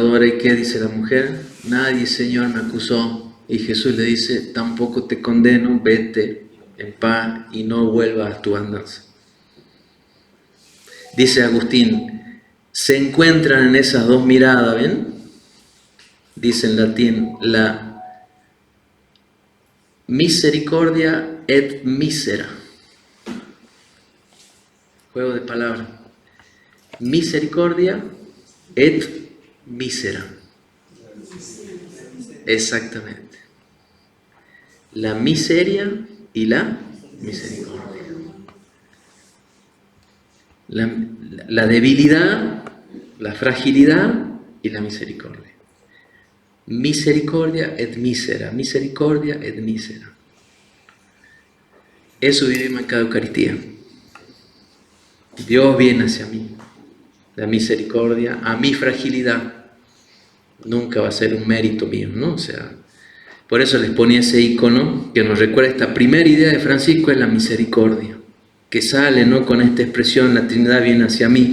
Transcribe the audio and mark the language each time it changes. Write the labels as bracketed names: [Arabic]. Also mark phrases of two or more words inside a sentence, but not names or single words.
[Spanish] ¿Y qué dice la mujer? Nadie, Señor, me acusó. Y Jesús le dice, tampoco te condeno, vete en paz y no vuelvas a tu andanza. Dice Agustín, se encuentran en esas 2 miradas, ¿ven? Dice en latín, la [Latin] misericordia et misera. [Spanish] Juego de palabras. [Latin] Misericordia et mísera. [Spanish] Exactamente. La miseria y la misericordia. La debilidad, la fragilidad y la misericordia. [Latin] Misericordia et misera, misericordia et misera. [Spanish] Eso vivimos en cada Eucaristía. Dios viene hacia mí, la misericordia, a mi fragilidad. Nunca va a ser un mérito mío, ¿no? O sea, por eso les ponía ese icono que nos recuerda esta primera idea de Francisco, es la misericordia, que sale, ¿no?, con esta expresión, la Trinidad viene hacia mí.